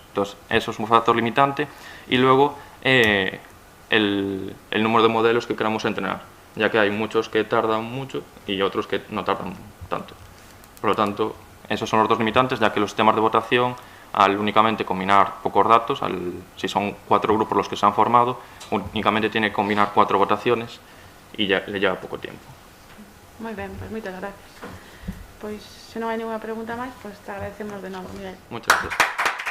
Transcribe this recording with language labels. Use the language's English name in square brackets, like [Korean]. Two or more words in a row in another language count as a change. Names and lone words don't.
[Spanish] Entonces, eso es un factor limitante. Y luego, el número de modelos que queramos entrenar, ya que hay muchos que tardan mucho y otros que no tardan tanto. Por lo tanto, esos son los 2 limitantes, ya que los sistemas de votación, al únicamente combinar pocos datos, si son 4 grupos los que se han formado, únicamente tiene que combinar 4 votaciones y ya le lleva poco tiempo. [Galician] Moi ben, pois moitas gracias. Pois, se non hai ninguna pregunta máis, pois te agradecemos de novo, Miguel. [Spanish] Muchas gracias.